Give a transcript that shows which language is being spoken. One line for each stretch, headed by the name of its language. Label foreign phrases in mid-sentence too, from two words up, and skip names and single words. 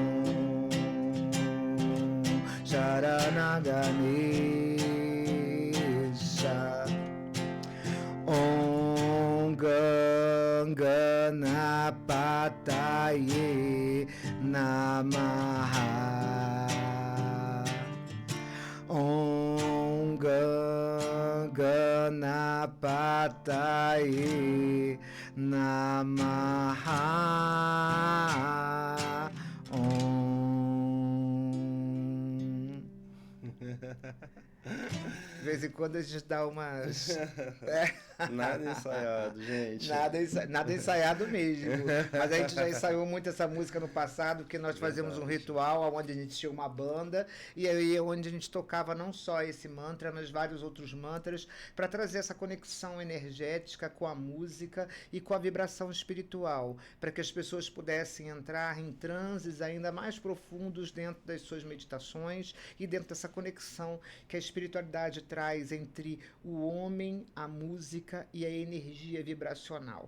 Sanskrit: Sharanaganesha Om Ganapataye Namaha Om Ganapataye Namaha Om.
Portuguese: De vez em quando a gente dá umas... Nada ensaiado, gente. Nada ensaiado mesmo. Mas a gente já ensaiou muito essa música no passado, porque nós fazíamos um ritual onde a gente tinha uma banda, e aí onde a gente tocava não só esse mantra, mas vários outros mantras, para trazer essa conexão energética com a música e com a vibração espiritual, para que as pessoas pudessem entrar em transes ainda mais profundos dentro das suas meditações e dentro dessa conexão que a espiritualidade traz entre o homem, a música e a energia vibracional.